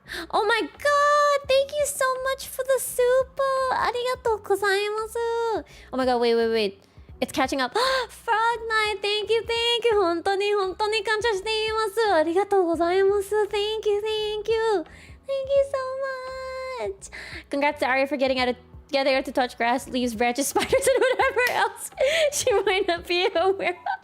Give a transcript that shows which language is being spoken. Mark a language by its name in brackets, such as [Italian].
[English] Oh my god! Thank you so much for the super! [Japanese] ありがとうございます。 [English] Oh my god, wait. It's catching up. Frog Night, thank you. [Japanese] 本当に感謝しています。ありがとうございます。 [English] Thank you. Thank you so much. Congrats to Aria for getting together to touch grass, leaves, branches, spiders, and whatever else she might not be aware of.